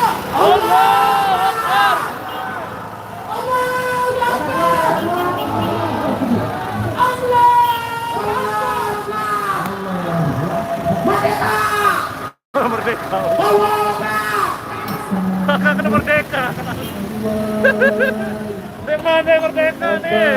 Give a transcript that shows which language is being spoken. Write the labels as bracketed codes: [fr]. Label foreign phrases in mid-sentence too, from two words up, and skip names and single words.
[ar] الله أكبر. الله أكبر. الله أكبر. [id] Merdeka. Merdeka. [ar] Allahu [id] Merdeka. Di mana merdeka nih?